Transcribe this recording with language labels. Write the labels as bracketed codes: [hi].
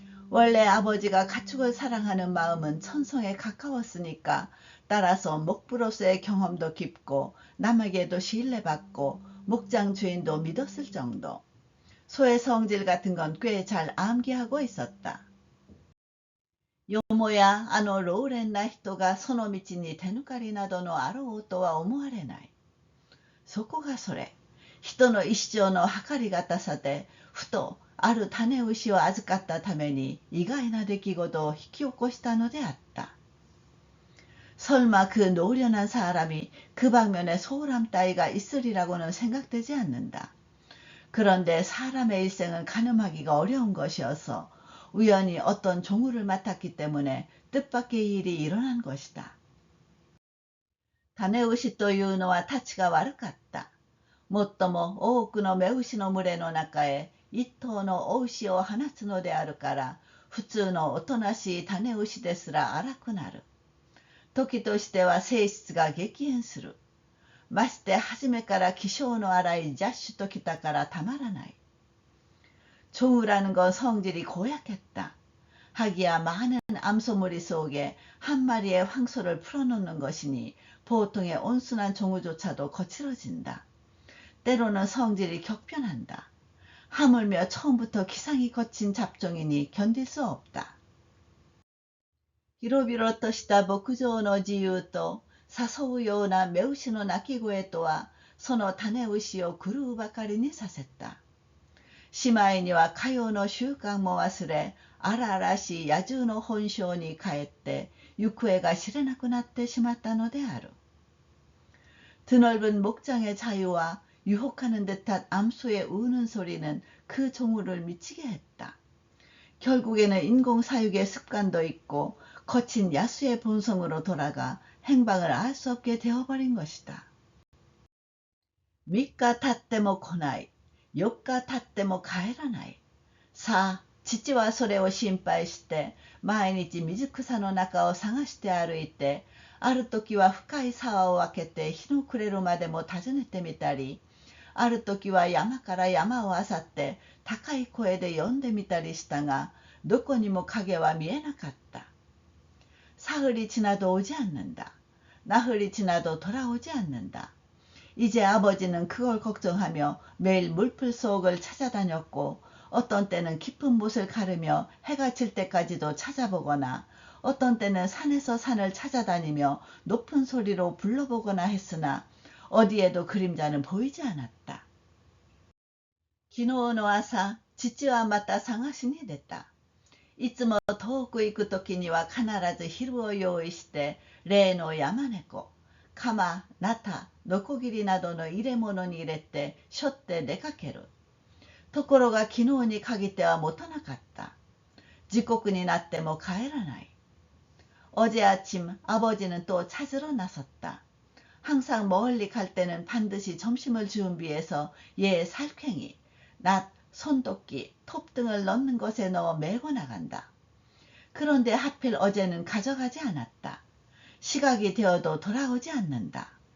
[ko] 원래 아버지가 가축을 사랑하는 마음은 천성에 가까웠으니까 따라서 목부로서의 경험도 깊고 남에게도 신뢰받고 목장 주인도 믿었을 정도. 소의 성질 같은 건 꽤 잘 암기하고 있었다. [ja] よもやあの老練な人がその道に手抜かりなどのあろうとは思われない。そこがそれ。人の一生の計りがたさで、ふとある種牛を預かったために意外な出来事を引き起こしたのであった。 [ko] 설마 그 노련한 사람이 그 방면에 소홀함 따위가 있으리라고는 생각되지 않는다. 그런데 사람의 일생은 가늠하기가 어려운 것이어서 우연히 어떤 종우를 맡았기 때문에 뜻밖의 일이 일어난 것이다. [ja] 種牛というのはたちが悪かった。もっとも多くの雌牛の群れの中へ一頭の雄牛を放つのであるから、普通のおとなしい種牛ですら荒くなる。時としては性質が激変する。まして初めから気性の荒いジャッシュときたからたまらない。 [ko] 종우라는 건 성질이 고약했다. 하기야 많은 암소무리 속에 한 마리의 황소를 풀어놓는 것이니 보통의 온순한 종우조차도 거칠어진다. 때로는 성질이 격변한다. 하물며 처음부터 기상이 거친 잡종이니 견딜 수 없다. [ja] 広々とした牧場の自由と誘うような雌牛の鳴き声とは、その種牛を狂うばかりにさせた。しまいにはかようの習慣も忘れ、荒々しい野獣の本性に帰って、行方が知れなくなってしまったのである。 [ko] 드넓은 목장의 자유와 유혹하는 듯한 암소의 우는 소리는 그 종우를 미치게 했다. 결국에는 인공사육의 습관도 있고 거친 야수의 본성으로 돌아가 행방을 알 수 없게 되어버린 것이다. [ja] 3日経っても来ない。4日経っても帰らない。さあ、父はそれを心配して、毎日水草の中を探して歩いて、ある時は深い沢を開けて日の暮れるまでも訪ねてみたり、ある時は山から山を漁って高い声で呼んでみたりしたが、どこにも影は見えなかった。 [ko] 사흘이 지나도 오지 않는다. 나흘이 지나도 돌아오지 않는다. 이제 아버지는 그걸 걱정하며 매일 물풀 속을 찾아다녔고, 어떤 때는 깊은 못을 가르며 해가 질 때까지도 찾아보거나, 어떤 때는 산에서 산을 찾아다니며 높은 소리로 불러보거나 했으나 어디에도 그림자는 보이지 않았다. [ja] 昨日の朝、父はまた探しに出た。いつも遠く行くときには必ず昼を用意して、例の山猫、鎌、ナタ、ノコギリなどの入れ物に入れて背負って出かける。ところが昨日に限っては持たなかった。時刻になっても帰らない。 [ko] 어제 아침 아버지는 또 찾으러 나섰다. 항상 멀리 갈 때는 반드시 점심을 준비해서 얘 살쾡이, 낫, 손도끼, 톱 등을 넣는 것에 넣어 메고 나간다. 그런데 하필 어제는 가져가지 않았다. 시각이 되어도 돌아오지 않는다.